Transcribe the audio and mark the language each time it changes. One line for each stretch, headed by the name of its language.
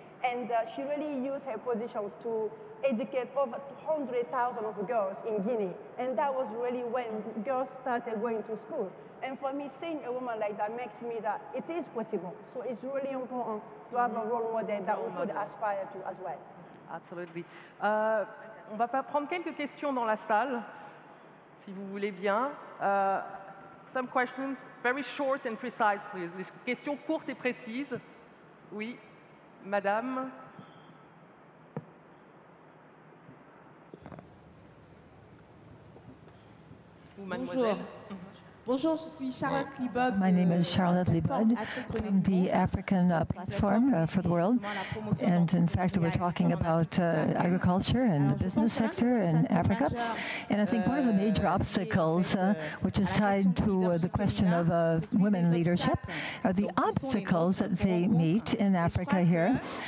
English: And she really used her position to educate over 200,000 of girls in Guinea. And that was really when girls started going to school. And for me, seeing a woman like that makes me that it is possible. So it's really important to have a role model that we could aspire to as well. Absolutely.
French: On va prendre quelques questions dans la salle, si vous voulez bien.
English: Some questions, very short and precise, please.
French: Questions courtes et précises. Oui. Madame. mademoiselle. Bonjour, je suis Charlotte Libod.
English: My name is Charlotte Libod from the African Platform for the World. And in fact, we're talking about agriculture and the business sector in Africa. And I think one of the major obstacles, which is tied to the question of women leadership, are the obstacles that they meet in Africa here.